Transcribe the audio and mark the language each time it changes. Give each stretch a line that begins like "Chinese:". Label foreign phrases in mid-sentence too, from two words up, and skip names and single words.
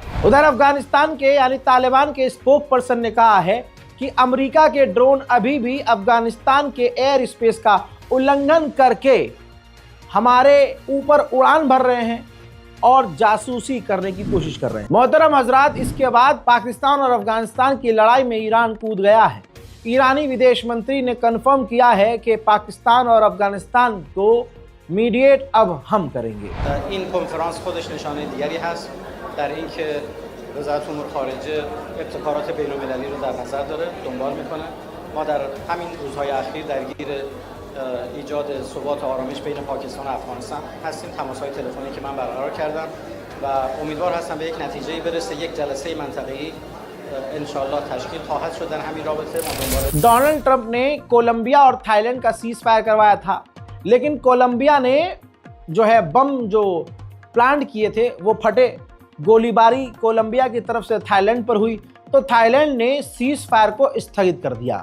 Hindi: उधर अफगानिस्तान के यानी तालिबान के स्पोक पर्सन ने कहा है कि अमेरिका के ड्रोन अभी भी अफगानिस्तान के एयर स्पेस का उल्लंघन करके हमारे ऊपर उड़ान भर रहे हैं और जासूसी करने की कोशिश कर रहे हैं। मोहतरम हजरात, इसके बाद पाकिस्तान और अफगानिस्तान की लड़ाई में ईरान कूद गया है। ईरानी विदेश मंत्री ने कंफर्म किया है कि पाकिस्तान और अफगानिस्तान को मीडिएट अब हम करेंगे।
Persian: این کنفرانس خودش نشانه دیگری هست در اینکه وزارت امور خارجه ابتکارات بین‌المللی رو در نظر داره، دنبال میکنه. ما در همین روزهای اخیر درگیر ایجاد ثبات و آرامش بین پاکستان و افغانستان هستیم. تماس‌های تلفنی که من برقرار کردم و امیدوار هستم به یک نتیجه‌ای برسه. یک جلسه منطقه‌ای انشالله تشکیل خواهش شده همی رابطه.
Hindi: डोनाल्ड ट्रंप ने कोलंबिया और थाईलैंड का सीज फायर करवाया था, लेकिन कोलंबिया ने जो है बम जो प्लांट किए थे वो फटे। गोलीबारी कोलंबिया की तरफ से थाईलैंड पर हुई तो थाईलैंड ने सीज फायर को स्थगित कर दिया।